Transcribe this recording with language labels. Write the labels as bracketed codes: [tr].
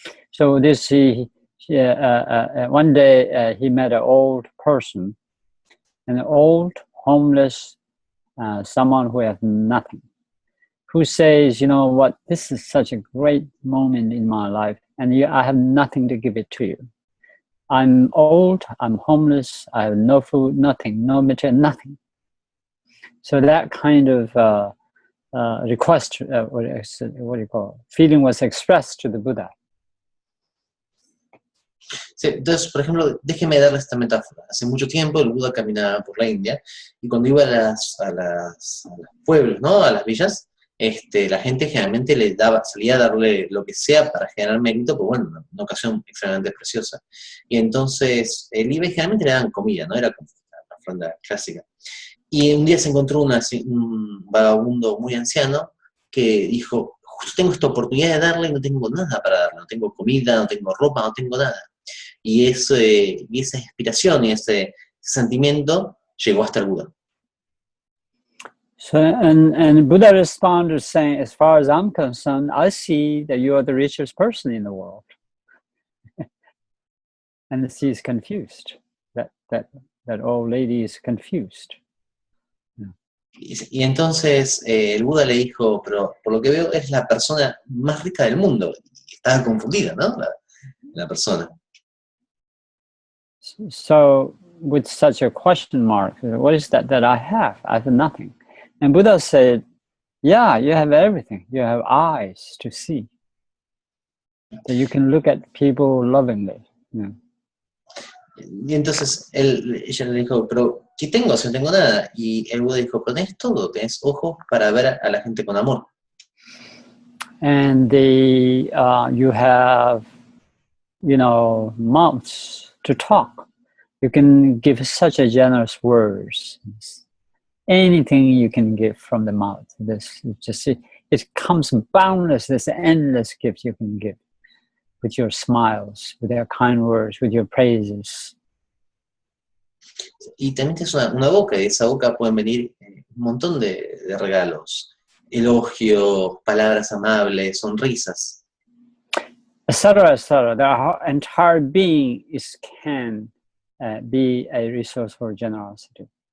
[en] So this one day he met an old person, an old homeless, someone who has nothing, who says, you know what, this is such a great moment in my life, and I have nothing to give it to you. I'm old, I'm homeless, I have no food, nothing, no material, nothing. So that kind of request, what do you call it? Feeling was expressed to the Buddha. [es] Sí, entonces, por ejemplo, déjeme darle esta metáfora. Hace mucho tiempo el Buda caminaba por la India y cuando iba a los pueblos, ¿no?, a las villas, la gente generalmente salía a darle lo que sea para generar mérito, pues bueno, una ocasión extremadamente preciosa. Y entonces él iba y generalmente le daban comida, ¿no? Era como la ofrenda clásica. Y un día se encontró un vagabundo muy anciano que dijo, justo tengo esta oportunidad de darle y no tengo nada para darle, no tengo comida, no tengo ropa, no tengo nada. Y esa inspiración y ese sentimiento llegó hasta el Buda. [en] So, and Buddha responded saying, as far as I'm concerned, I see that you are the richest person in the world. And she is confused. That old lady is confused. [es] Y entonces el Buda le dijo, pero por lo que veo es la persona más rica del mundo. Y estaba confundida, ¿no? La persona. [en] So, with such a question mark, what is that I have? I have nothing. And Buddha said, yeah, you have everything. You have eyes to see. So you can look at people lovingly. Yeah. [es] Y entonces ella le dijo, pero ¿qué tengo si no tengo nada? Y el Buda dijo, pero tenés todo, tenés ojos para ver a la gente con amor. [en] And you have, mouths to talk. You can give such a generous words. Anything you can give from the mouth. It comes boundless, this endless gift you can give. With your smiles, with your kind words, with your praises. [es] Y también tienes una boca, y de esa boca pueden venir un montón de regalos, elogios, palabras amables, sonrisas. Etc., etc. [en] The entire being can be a resource for generosity.